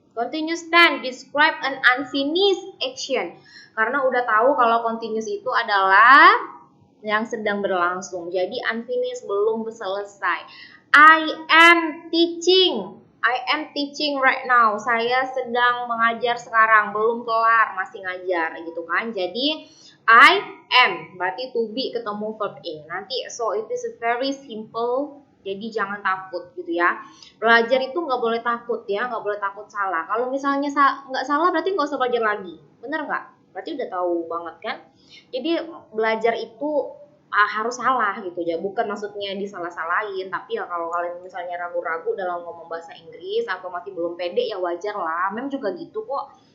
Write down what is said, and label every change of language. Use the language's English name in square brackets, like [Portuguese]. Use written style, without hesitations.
[English] Continuous tense describe an unfinished action, [Indonesian] karena udah tahu kalau continuous itu adalah yang sedang berlangsung. Jadi unfinished, belum selesai. [English] I am teaching right now. [Indonesian] Saya sedang mengajar sekarang, belum kelar, masih ngajar gitu kan. Jadi I am berarti to be ketemu verb in. Nanti [English] so it is very simple. [Indonesian] Jadi jangan takut gitu ya. Belajar itu nggak boleh takut ya, nggak boleh takut salah. Kalau misalnya nggak salah berarti nggak usah belajar lagi. Bener nggak? Berarti udah tahu banget kan? Jadi belajar itu harus salah gitu ya, bukan maksudnya disalah-salahin, tapi ya kalau kalian misalnya ragu-ragu dalam ngomong bahasa Inggris atau masih belum pede ya wajar lah, Mem juga gitu kok.